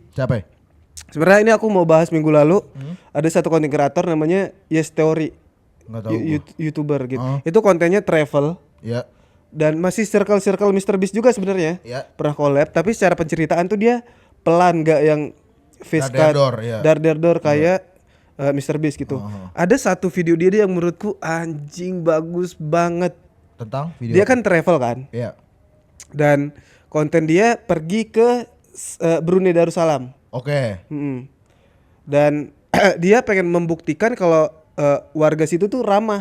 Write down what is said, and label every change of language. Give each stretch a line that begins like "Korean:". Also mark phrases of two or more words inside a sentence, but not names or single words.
Indonesian: Siapa ya? Sebenarnya ini aku mau bahas minggu lalu. Ada satu konten kreator namanya Yes Theory. Enggak tahu gua. YouTuber gitu. Oh. Itu kontennya travel Ya. dan masih circle Mr Beast juga sebenarnya. Ya. Pernah collab tapi secara penceritaan tuh dia pelan, gak yang
English: face cut
Indonesian: Dar-dar-dor, ya. dar-dar-dor kayak Mr Beast gitu. Ada satu video dia yang menurutku anjing bagus banget. Tentang video. Dia kan travel kan. Ya. Dan konten dia pergi ke Brunei Darussalam. Oke. Dan dia pengen membuktikan kalau warga situ tuh ramah.